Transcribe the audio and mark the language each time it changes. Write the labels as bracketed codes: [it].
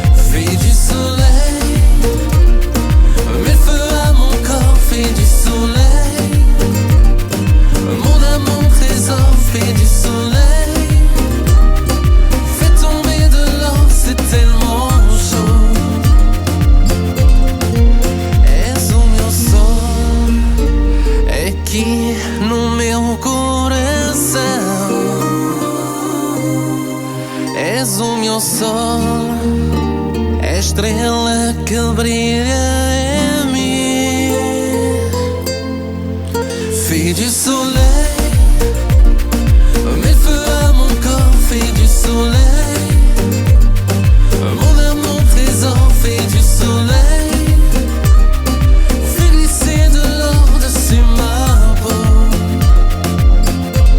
[fr] Fais du soleil, mets le feu à mon corps, fais du soleil. Mon âme, mon trésor, fais du soleil. Fais tomber de l'or, c'est tellement chaud. [pt] És o meu sol, é aqui no meu coração. És o meu sol, é a estrela que brilha em mim. [fr] Fais du soleil, mets le feu à mon corps, fais du soleil. Mon âme, mon trésor, fais du soleil. Fais glisser de l'or dessus ma peau.